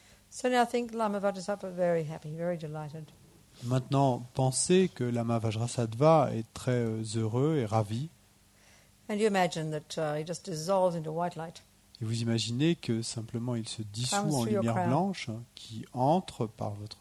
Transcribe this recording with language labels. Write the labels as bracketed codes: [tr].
[en] So now I think Lama Vajrasattva very happy, very delighted. [fr] Maintenant, pensez que Lama Vajrasattva est très heureux et ravi. [en] And you imagine that he just dissolves into white light. [fr] Et vous imaginez que simplement il se dissout [en] Comes [fr] en [en] through your [fr] lumière [en] crown. [fr] blanche qui entre par votre